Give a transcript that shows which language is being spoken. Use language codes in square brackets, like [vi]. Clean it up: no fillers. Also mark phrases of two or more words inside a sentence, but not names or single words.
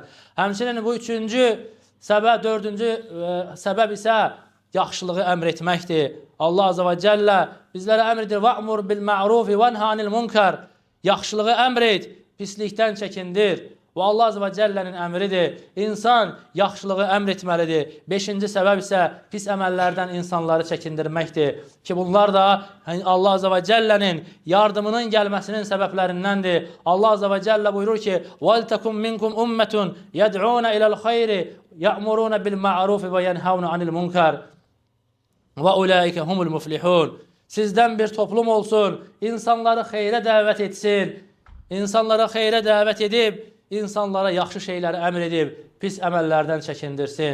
[az] Həmçinin bu dördüncü səbəb isə yaxşılığı əmr etməkdir. Allah [ar] عز وجل [az] bizlərə əmr edir: [ar] "وأمر بالمعروف وانه عن المنكر." [az] Yaxşılığı əmr et, pislikdən çəkindir. Bu Allah [ar] عز وجل'nin [az] əmridir. İnsan yaxşılığı əmr etməlidir. Beşinci səbəb isə pis əməllərdən insanları çəkindirməkdir. Ki bunlar da Allah [ar] عز وجل'nin [az] yardımının gəlməsinin səbəblərindəndir. [ar] الله عز وجل [az] buyurur ki: [ar] "ولتكن منكم أمة يدعون إلى الخير يأمرون بالمعروف وينهون عن المنكر وأولئك هم المفلحون." [az] Sizdən bir toplum olsun, insanları xeyrə dəvət etsin. İnsanlara xeyrə dəvət edib, insanlara yaxşı şeyləri əmr edib, pis əməllərdən çəkindirsin.